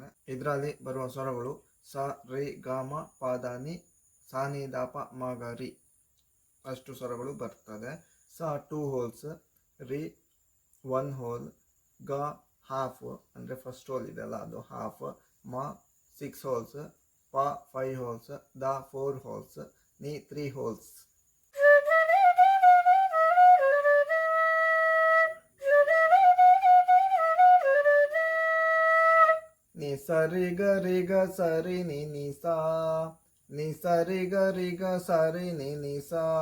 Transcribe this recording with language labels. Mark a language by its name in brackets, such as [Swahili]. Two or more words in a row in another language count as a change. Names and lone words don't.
[Kannada] ಇದರಲ್ಲಿ ಬರುವ ಸ್ವರಗಳು ಸ ರಿ ಗ ಮ ಪ ದ ನಿ ಸ ನಿ ದ ಪ ಮ ಗ ರಿ ಅಷ್ಟು ಸ್ವರಗಳು ಬರ್ತದೆ. ಸ 2 ಹೋಲ್ಸ್, ರಿ 1 ಹೋಲ್, ಗ ಹಾಫ್ ಅಂದರೆ [English] first hole [Kannada] ಇದೆಲ್ಲ ಅದು ಹಾಫ್, ಮ 6 ಹೋಲ್ಸ್, ಪ 5 ಹೋಲ್ಸ್, ದ 4 ಹೋಲ್ಸ್, ನಿ 3 ಹೋಲ್ಸ್. ನಿ ಸರಿ ಗ ರಿ ಗ ಸರಿ ನಿ ನಿ ಸಾ, ನಿ ಸರಿ ಗ ರಿ ಗ ಸರಿ ನಿ ನಿ ಸಾ.